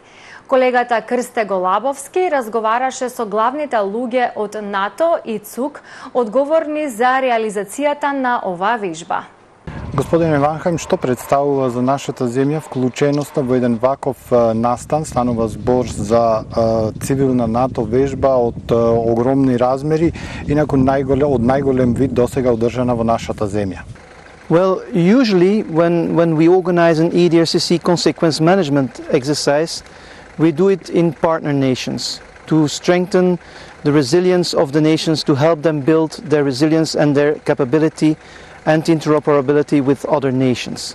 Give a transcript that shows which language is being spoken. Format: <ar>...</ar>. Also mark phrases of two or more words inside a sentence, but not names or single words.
<mk>Колегата Крсте Голабовски разговараше со главните луѓе од НАТО и ЦУК, одговорни за реализацијата на оваа вежба. Господине Ванхајм, што представува за нашата земја вклученоста во еден ваков настан? Станува збор за цивилна НАТО вежба од огромни размери, инаку од најголем вид досега одржана во нашата земја.</mk> <en>Well, usually when we organize an EDRCC consequence management exercise, we do it in partner nations to strengthen the resilience of the nations, to help them build their resilience and their capability and interoperability with other nations.</en>